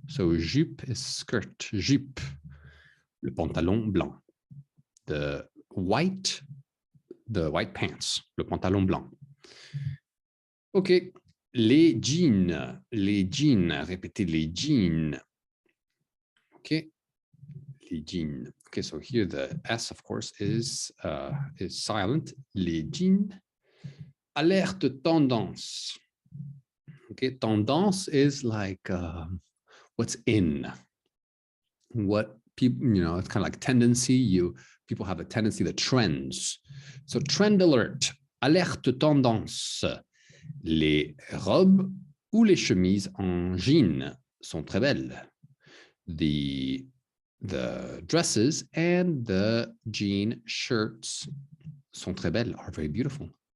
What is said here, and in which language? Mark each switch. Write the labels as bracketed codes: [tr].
[fr] So jupe [en] is skirt, [fr] jupe. Le pantalon blanc. [en] The white pants, [fr] le pantalon blanc. OK. Les jeans, répétez les jeans. OK. Les jeans. [en] OK, so here the S, of course, is silent. Les jeans. [fr] Alerte tendance. [en] OK, tendance is like what's in. What people, it's kind of like tendency. People have a tendency, the trends. So trend alert, [fr] alerte tendance. Les robes ou les chemises en jean sont très belles. [en] The dresses and the jean shirts [fr] sont très belles, [en] are very beautiful.